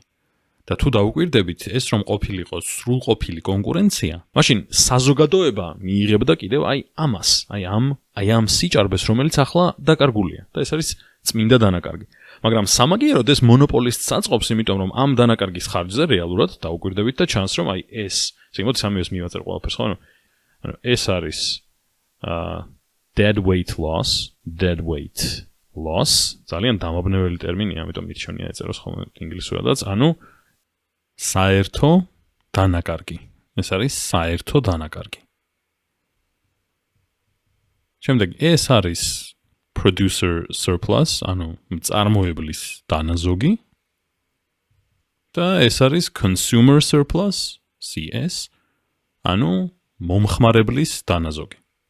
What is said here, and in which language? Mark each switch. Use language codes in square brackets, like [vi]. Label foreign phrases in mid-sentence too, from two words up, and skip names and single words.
[ka] და თუ დაუკვირდებით, ეს რომ ყოფილიყო სრულყოფილი კონკურენცია, მაშინ საზოგადოება მიიღებდა კიდევ აი ამას, აი ამ სიჭარბეს, რომელიც ახლა დაკარგულია და ეს არის წმინდა დანაკარგი. მაგრამ სამაგიეროდ ეს მონოპოლისტს აწყობს, იმიტომ რომ ამ დანაკარგის ხარჯზე რეალურად დაუკვირდებით და ჩანს რომ აი ეს, ზოგადად სამივეს მივაწერ ყველაფერს, ხო? ანუ ეს არის [en] dead weight loss, [ka] ძალიან დამაბნეველი ტერმინია, ამიტომ მირჩევნია ეწეროს ხოლმე ინგლისურადაც, ანუ საერთო დანაკარგი. ეს არის საერთო დანაკარგი. შემდეგ ეს არის [en] producer surplus, [ka] ანუ მწარმოებლის დანაზოგი. და ეს არის [en] consumer surplus, [ka] CS, ანუ მომხმარებლის დანაზოგი.